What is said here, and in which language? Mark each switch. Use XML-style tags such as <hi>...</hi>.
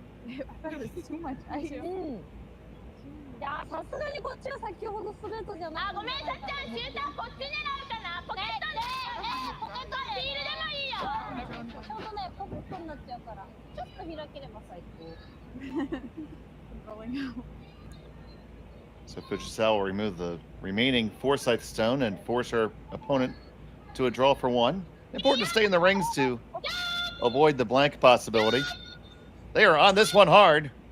<en>I thought it was too much ice.</en> <ja>いやさすがにこっちは先ほどストレートじゃなくて。あ、ごめん、さっちゃん、シューターこっち狙うかな。ポケットで、ポケットシールでもいいよ。ちょうどね、ポケットになっちゃうから、ちょっと開ければ最高。</ja> <en>So Fujisawa will remove the remaining Forsythe stone and force her opponent to a draw for one. Important to stay in the rings to avoid the blank possibility. They are on this one hard.</en>